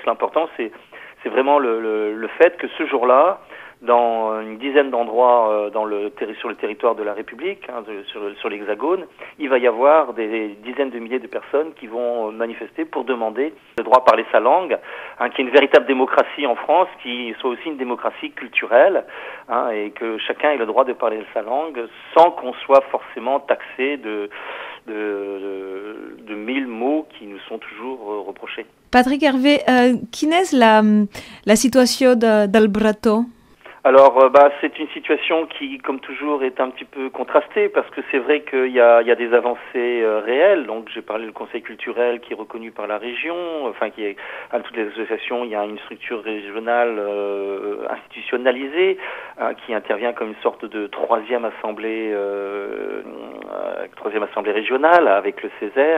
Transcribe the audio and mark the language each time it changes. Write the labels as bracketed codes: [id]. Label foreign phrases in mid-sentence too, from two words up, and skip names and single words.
[fr] L'important, c'est vraiment le fait que ce jour-là, dans une dizaine d'endroits sur le territoire de la République, hein, sur l'Hexagone, il va y avoir des dizaines de milliers de personnes qui vont manifester pour demander le droit à parler sa langue, hein, qui est une véritable démocratie en France, qui soit aussi une démocratie culturelle, hein, et que chacun ait le droit de parler sa langue sans qu'on soit forcément taxé de 1000 mots qui nous sont toujours reprochés. [ca] Patrick Hervé, quina és la situació del bretó? [fr] Alors, c'est une situation qui, comme toujours, est un petit peu contrastée parce que c'est vrai qu'il y a des avancées réelles. Donc, j'ai parlé du conseil culturel qui est reconnu par la région, enfin, qui est à toutes les associations. Il y a une structure régionale institutionnalisée qui intervient comme une sorte de troisième assemblée régionale avec le Césaire.